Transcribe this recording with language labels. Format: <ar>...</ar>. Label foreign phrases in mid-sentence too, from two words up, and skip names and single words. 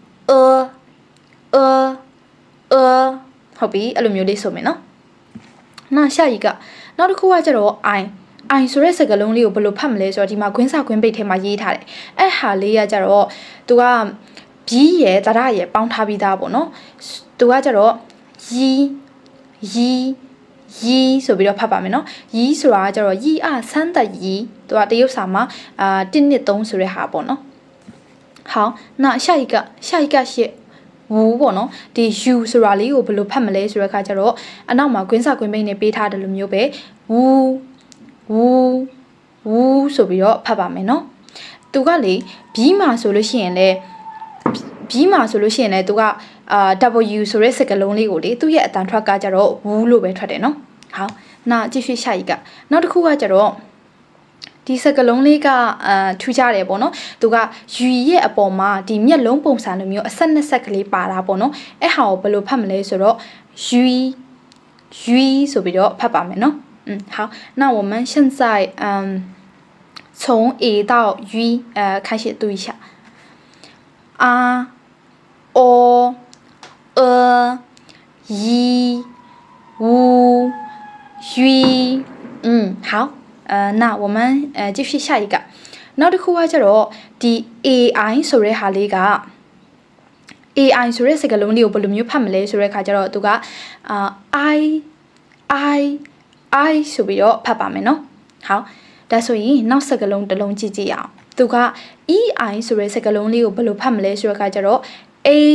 <my>ဟုတ်ပြီအဲ့လိုမျိုးလေးဆိုမယ်နော်နောက်</my> <zh>下一个</zh> <my>နောက်တစ်ခုကကျတော့ I ဆိုတဲ့စကားလုံးလေးကိုဘယ်လိုဖတ်မလဲဆိုတော့ဒီမှာခွင်းစခွင်းပိတ်ထဲမှာရေးထားတယ်အဲ့ဟာလေးကကျတော့သူကပြီးရယ်တရရယ်ပေါင်းထားပြီးသားပေါ့နော်သူကကျတော့ ရီဆိုပြီးတော့ဖတ်ပါမယ်နော်ရီဆိုတာကကျတော့ရီဆန်းသက်ရီသူကတရုတ်စာမှာ1 2 3ဆိုတဲ့ဟာပေါ့နော်</my> <zh>好那下一个是</zh> <my>ဝူပေါ့နော်ဒီ U ဆိုတာလေးကိုဘယ်လိုဖတ်မလဲဆိုတဲ့အခါကျတော့အနောက်မှာကွင်းစာကွင်းပိန်းနဲ့ပေးထားတယ်လို့မျိုးပဲဝူဆိုပြီးတော့ဖတ်ပါမယ်နော်သူကလေဘီးမှာဆိုလို့ရှိရင်လေ သူကW ဆိုတဲ့စကားလုံးလေးကိုလေသူ့ရဲ့အတန်ထွက်ကကြတော့ဝူလို့ပဲထွက်တယ်နော်</my> <zh>好那继续下一个</zh> <my>နောက်တစ်ခုကကြတော့ဒီစကလုံးလေးကထူးခြားတယ်ပေါ့နော်သူကယူရဲ့အပေါ်မှာဒီမျက်လုံးပုံစံလိုမျိုးအဆက်နှစ်ဆက်ကလေးပါတာပေါ့နော်အဲ့ဟာကိုဘယ်လိုဖတ်မလဲဆိုတော့ယူဆိုပြီးတော့ဖတ်ပါမယ်နော်</my> <zh>好那我们现在从 A 到 U 开始读一下一五好那我们继续下一个</zh> <my>နောက်တစ်ခုကကျတော့ဒီ AI ဆိုတဲ့ဟာလေးက AI ဆိုတဲ့စကားလုံးလေးကိုဘယ်လိုမျိုးဖတ်မလဲဆိုတဲ့အခါကျတော့သူက I ဆိုပြီးတော့ဖတ်ပါမယ်နော်好ဒါဆိုရင်နောက်စကားလုံးတစ်လုံးကြည့်ကြည့်အောင်သူက EI ဆိုတဲ့စကားလုံးလေးကိုဘယ်လိုဖတ်မလဲဆိုတဲ့အခါကျတော့ A</my>